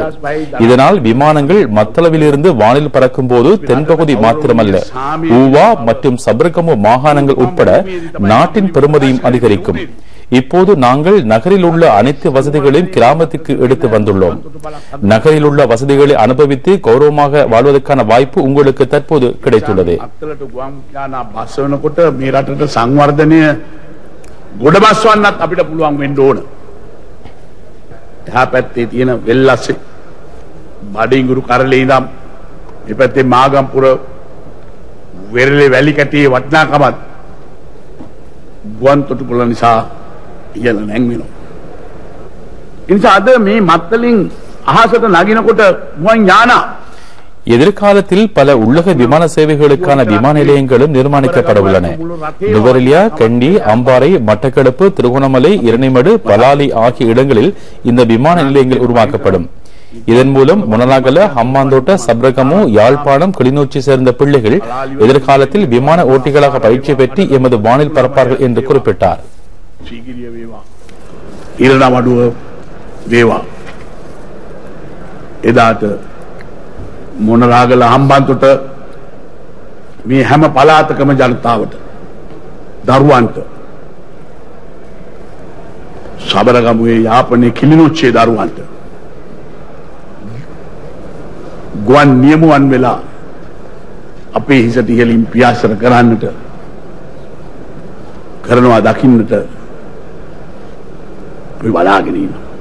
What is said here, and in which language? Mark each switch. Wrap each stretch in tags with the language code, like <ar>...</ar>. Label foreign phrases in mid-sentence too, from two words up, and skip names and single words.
<ta>இதனால் விமானங்கள் மத்தளவில் இருந்து வானில் பறக்கும் போது தென்பகுதி மாத்திரமல்ல, ஊவா மற்றும் சபரகமு மாகாணங்கள் உட்பட நாட்டின் பெறுமதியும் அதிகரிக்கும். இப்போது நாங்கள் நகரில் உள்ள அனைத்து வசதிகளையும் கிராமத்துக்கு எடுத்து வந்துள்ளோம். நகரில் உள்ள வசதிகளை அனுபவித்து கௌரவமாக வாழ்வதற்கான வாய்ப்பு உங்களுக்கு தற்போது கிடைத்துள்ளது.</ta> <si>බඩිංගුරු කරලේ ඉඳන් ඉපැත්තේ මාගම්පුර වෙරළේ වැලි කැටියේ වටිනාකමත් ගුවන් තොටුපොළ නිසා ඉහළ නැංවෙනවා. ඒ නිසා අද මේ මත්තලින් අහසට නගිනකොට ගුවන් යානා</si> <ta>எதிர்காலத்தில் பல உள்ளக விமான சேவைகளுக்கான விமான நிலையங்களும் நிர்மாணிக்கப்பட உள்ளன. நுவரெலியா, கண்டி, அம்பாறை, மட்டக்களப்பு, திருகோணமலை, இரணைமடு, பலாலி ஆகிய இடங்களில் இந்த விமான நிலையங்கள் உருவாக்கப்படும். இதன் மூலம் முனலாகல, ஹம்மாந்தோட்ட, சப்ரகமு, யாழ்ப்பாணம், கிளிநொச்சி சேர்ந்த பிள்ளைகள் எதிர்காலத்தில் விமான ஓட்டிகளாக பயிற்சி பெற்று எமது வானில் பறப்பார்கள் என்று குறிப்பிட்டார்.</ta> <si>මොනරාගල හම්බන්තොට මේ හැම පළාතකම ජනතාවට දරුවන්ට සබරගමුවේ යාපනයේ කිලිනොච්චේ දරුවන්ට ගුවන් නියමුවන් වෙලා අපේ හිසට ඉහළින් පියාසර කරන්නට කරනවා දකින්නට අපි බලාගෙන ඉන්නවා.</si>